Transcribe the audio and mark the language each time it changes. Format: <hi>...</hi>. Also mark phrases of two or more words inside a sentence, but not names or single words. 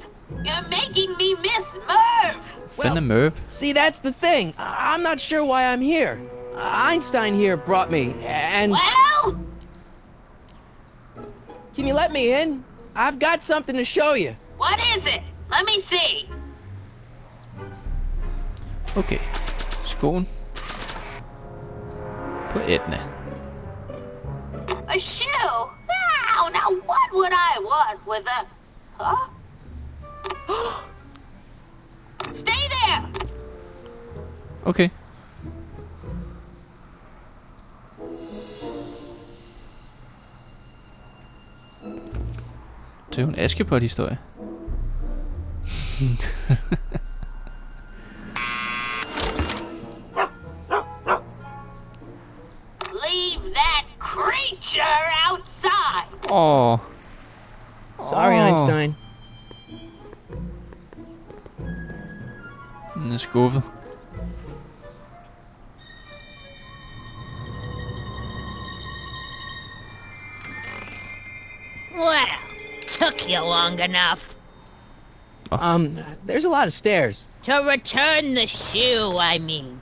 <en>You're making me miss Merv.</en> <da>Fanden Merv.</da> <en>See, that's the thing. I'm not sure why I'm here. Einstein here brought me, and... Well, Can you let me in? I've got something to show you. what is it? Let me see.</en> <da>Okay. Skoen. På Edna.</da> <en>A shoe? Now what would I want with a... Huh? Stay there! Okay.</en> <da>Det er jo en Askepot-historie.</da> <en>Leave that creature outside! Åh. Sorry, Einstein.</en> <da>Den er skuffet.</da> <en>Well, took you long enough. There's a lot of stairs. To return the shoe, I mean.</en>